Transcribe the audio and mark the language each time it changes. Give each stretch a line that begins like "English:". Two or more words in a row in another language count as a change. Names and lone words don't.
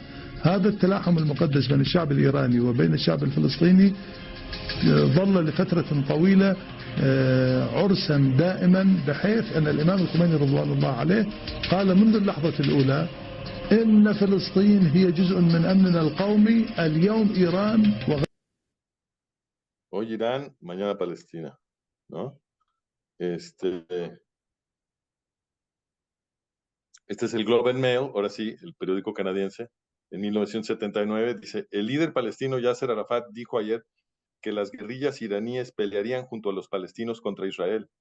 Arabic: هذا التلاحم المقدس بين الشعب الإيراني وبين الشعب الفلسطيني ظل لفترة طويلة عرسا دائما، بحيث أن الإمام الخميني رضوان الله عليه قال منذ اللحظة الأولى إن فلسطين هي جزء من أمننا القومي، اليوم إيران
Spanish: Hoy Irán, mañana Palestina, ¿no? Este es el Globe and Mail, ahora sí, el periódico canadiense, en 1979, dice, el líder palestino Yasser Arafat dijo ayer que las guerrillas iraníes pelearían junto a los palestinos contra Israel.